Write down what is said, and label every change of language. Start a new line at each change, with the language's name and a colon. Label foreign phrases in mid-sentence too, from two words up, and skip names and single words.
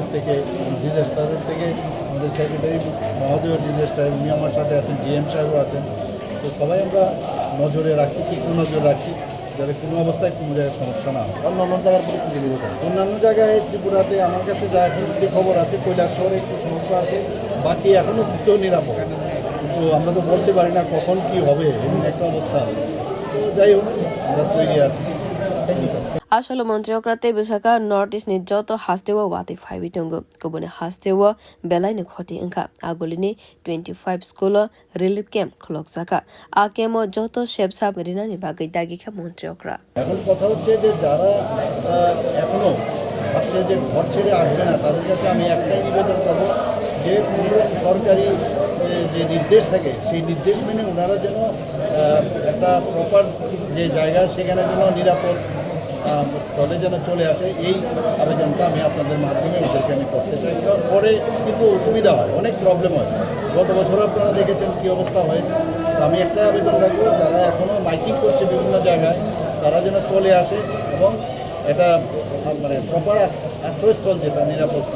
Bangla: থেকে ডিজাস্টার থেকে আমাদের সেক্রেটারি মহোদয় ডিজাস্টার উনি আমার সাথে আছেন জিএম সাহেবও আছেন তো সবাই আমরা নজরে রাখি তীক্ষ্ণ নজর রাখি যাতে কোনো অবস্থায় কোনো জায়গায় সমস্যা না হয় অন্যান্য জায়গার পরিস্থিতি অন্যান্য জায়গায় ত্রিপুরাতে আমার কাছে যা এখন যে খবর আছে কৈলাস শহরে একটু সমস্যা আছে বাকি এখনও তো নিরাপদ কিন্তু আমরা তো বলতে পারি না কখন কি হবে এমন একটা অবস্থা তো যাই হোক আমরা তৈরি আছি
Kok Borok: asalo montri okra te busaka north east ni joto hastewa wati 5 tongo kobone hastewa belai ne khoti angka agolini 25
English: school relief camp
Kok Borok: khlok jaka a kemo joto shepsap rina ni bagai dagi kha montri okra
Bangla: এখন কথা হচ্ছে যে যারা এখনো ভাবছে যে ঘর ছেড়ে আসবে না তাদের কাছে আমি একটাই নিবেদন করব যে কোনো সরকারি যে নির্দেশ থাকে সেই নির্দেশ মেনে ওনারা যেন একটা প্রপার যে জায়গা সেখানে যেন নিরাপদ স্থলে যেন চলে আসে এই আবেদনটা আমি আপনাদের মাধ্যমে ওদেরকে আমি করতে চাই পরে কিন্তু অসুবিধা হয় অনেক প্রবলেম হয় গত বছর আপনারা দেখেছেন কী অবস্থা হয়েছে আমি একটা আবেদন রাখবো যারা এখনও মাইকিং করছে বিভিন্ন জায়গায় তারা যেন চলে আসে এবং এটা মানে প্রপার আশ্রয়স্থল যেটা নিরাপদ স্থান